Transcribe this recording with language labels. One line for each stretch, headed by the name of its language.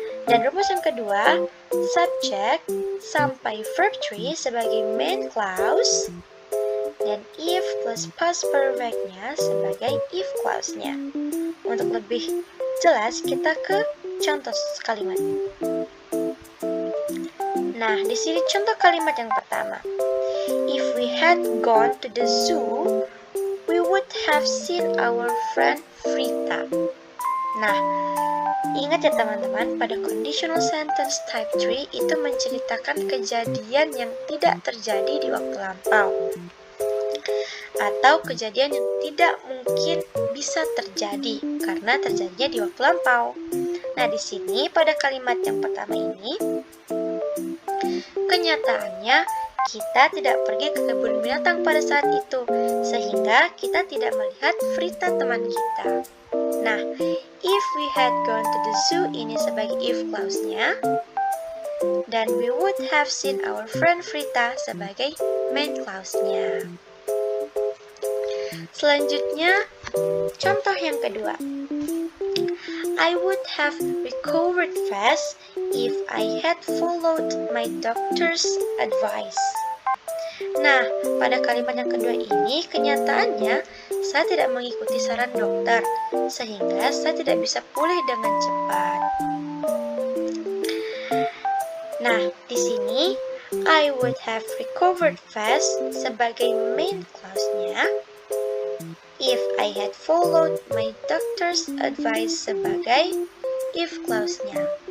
Indonesian: Dan rumus yang kedua, subject sampai verb 3 sebagai main clause, dan if plus past perfect-nya sebagai if clause-nya. Untuk lebih jelas, kita ke contoh kalimat. Nah, di sini contoh kalimat yang pertama.
English: If we had gone to the zoo, we would have seen our friend Frita.
Indonesian: Nah, ingat ya teman-teman, pada conditional sentence type 3 itu menceritakan kejadian yang tidak terjadi di waktu lampau, atau kejadian yang tidak mungkin bisa terjadi karena terjadinya di waktu lampau. Nah, di sini pada kalimat yang pertama ini, kenyataannya kita tidak pergi ke kebun binatang pada saat itu, sehingga kita tidak melihat Frita teman kita. Nah,
English: if we had gone to the zoo
Indonesian: ini sebagai if clause-nya, dan
English: we would have seen our friend Frita
Indonesian: sebagai main clause-nya. Selanjutnya, contoh yang kedua.
English: I would have recovered fast if I had followed my doctor's advice.
Indonesian: Nah, pada kalimat yang kedua ini, kenyataannya saya tidak mengikuti saran dokter, sehingga saya tidak bisa pulih dengan cepat. Nah, di sini,
English: I would have recovered fast
Indonesian: sebagai main clause-nya,
English: if I had followed my doctor's advice
Indonesian: sebagai if clause-nya.